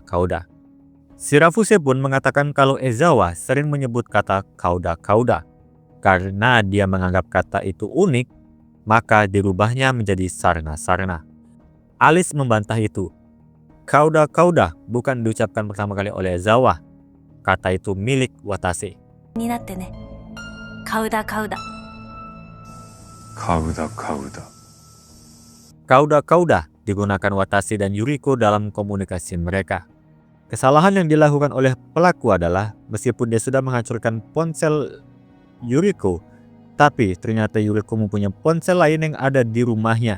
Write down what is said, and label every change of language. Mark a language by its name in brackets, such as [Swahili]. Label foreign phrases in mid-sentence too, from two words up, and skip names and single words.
[Indonesian] Shirafuse pun mengatakan kalau Ezawa sering menyebut kata kauda. Karena dia menganggap kata itu unik, maka dirubahnya menjadi sarna. Alice membantah itu. Kauda bukan diucapkan pertama kali oleh Ezawa. Kata itu milik Watase. [Japanese] になってね。カウダ。 [Indonesian] Kauda. Digunakan Watase dan Yuriko dalam komunikasi mereka. Kesalahan yang dilakukan oleh pelaku adalah meskipun dia sudah menghancurkan ponsel Yuriko, tapi ternyata Yuriko mempunyai ponsel lain yang ada di rumahnya.